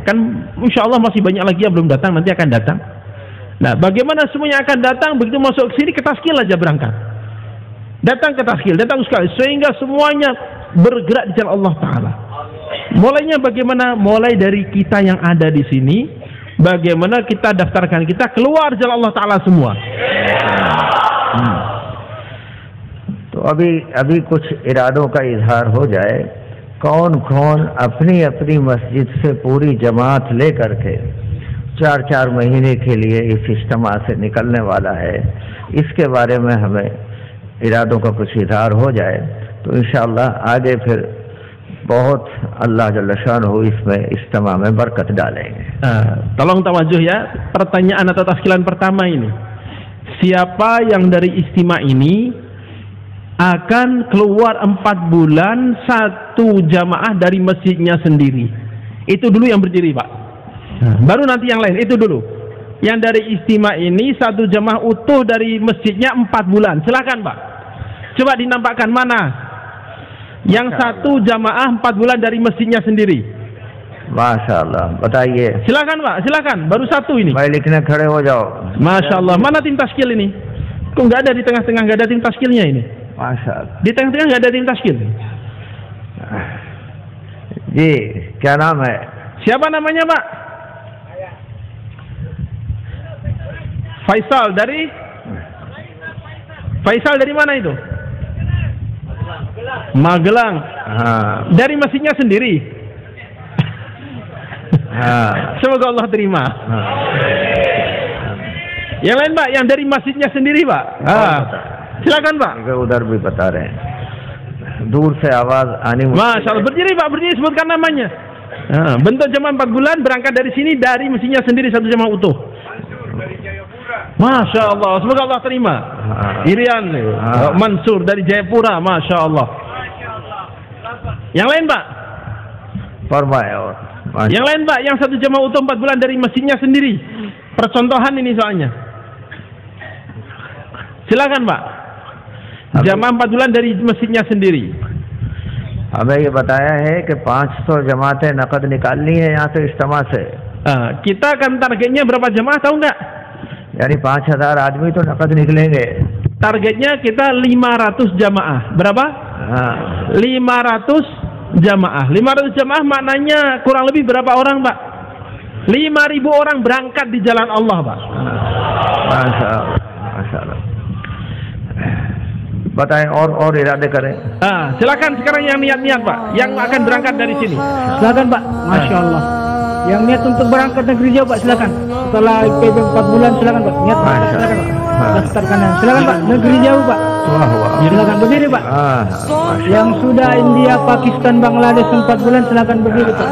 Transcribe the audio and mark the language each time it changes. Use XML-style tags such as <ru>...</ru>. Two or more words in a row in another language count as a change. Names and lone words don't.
<id>Kan</id> <ar>إن شاء الله</ar> <id>masih banyak lagi yang belum datang, nanti akan datang. Nah, bagaimana semuanya akan datang? Begitu masuk ke sini ke taskil aja berangkat. Datang ke taskil, datang sekali sehingga semuanya bergerak di jalan</id> <ar>الله تعالى.</ar> <id>Mulainya bagaimana? Mulai dari kita yang ada di sini, bagaimana kita daftarkan kita keluar jalan</id> <ar>الله تعالى</ar> <id>semua.</id> <ur>تو ابھی کچھ ارادوں کا اظہار ہو جائے. کون کون اپنی اپنی مسجد سے پوری جماعت لے کر کے 4 مہینے کے لیے اس اجتماع سے نکلنے والا ہے, اس کے بارے میں ہمیں ارادوں کا کچھ اظہار ہو jaya, تو انشاءاللہ آگے پھر بہت اللہ جل شانہ اس میں اجتماع میں برکت ڈالیں گے.</ur> <id>Tolong tawajuh ya, pertanyaan atau taskilan pertama ini. Siapa yang dari istimewa ini akan keluar 4 bulan satu jamaah dari masjidnya sendiri? Itu dulu yang berdiri, Pak. Baru nanti yang lain, itu dulu. Yang dari istimewa ini satu jamaah utuh dari masjidnya 4 bulan. Silakan, Pak. Coba dinampakkan mana yang satu jamaah 4 bulan dari masjidnya sendiri.</id> <ur>ماشاء اللہ بتائیے.</ur> <id>Silakan Pak, silakan. Baru satu ini.</id> <ur>بھائی لکھنے کھڑے ہو جاؤ.</ur> <ar>ما شاء الله.</ar> <id>Mana tim taskil ini? Kok nggak ada di tengah-tengah, nggak ada tim taskilnya ini?</id> <ur>ماشاء اللہ.</ur> <id>Di tengah-tengah nggak ada tim taskil.</id> <ur>جی کیا نام ہے؟</ur> <id>Siapa namanya Pak? Faisal dari mana itu? Magelang.</id> <ur>ہاں</ur> <id>Dari masjidnya sendiri.</id> <ur>ہاں</ur> <id>Semoga Allah terima. Yang lain Pak, yang dari masjidnya sendiri Pak. Silakan Pak.</id> <ur>ادھر بھی بتا رہے ہیں دور سے آواز آنی.</ur> <ar>ما شاء الله,</ar> <id>berdiri Pak, berdiri, sebutkan namanya. Bentuk jemaah 4 bulan berangkat dari sini, dari mesinnya sendiri satu jemaah utuh.</id> <ar>ما شاء الله,</ar> <id>semoga Allah terima. Irian Mansur dari Jayapura,</id> <ar>ما شاء الله.</ar> <id>Yang lain Pak?</id> <ur>فرمائے اور</ur> <id>Yang lain Pak, yang satu jemaah utuh 4 bulan dari mesinnya sendiri. Percontohan ini soalnya. Silakan Pak. Jamaah 4 bulan dari masjidnya sendiri.</id> <ur>ہمیں یہ بتایا ہے کہ 500 جماعتیں نقد نکالنی ہے یہاں سے اجتماع سے.</ur> <id>Kita akan targetnya berapa jemaah tahu nggak?</id> <ur>یعنی 5000 آدمی تو نقد نکلیں گے.</ur> <id>Targetnya kita 500 jamaah. Berapa? 500 jamaah. 500 jamaah maknanya kurang lebih berapa orang Pak? 5.000 orang berangkat di jalan Allah Pak.</id> <ur>ماشاء اللہ ماشاء اللہ. بتائیں اور ارادے کریں.</ur> <id>Silakan sekarang yang niat-niat Pak, yang akan berangkat dari sini. Silakan Pak.</id> <ar>ما شاء الله.</ar> <id>Yang niat untuk berangkat negeri jauh Pak, silakan. Setelah IPB 4 bulan silakan Pak. Niat Pak, silakan Pak. Daftarkan. Silakan Pak. Negeri jauh Pak. Silakan berdiri Pak. Yang sudah India, Pakistan, Bangladesh 4 bulan silakan berdiri Pak.</id>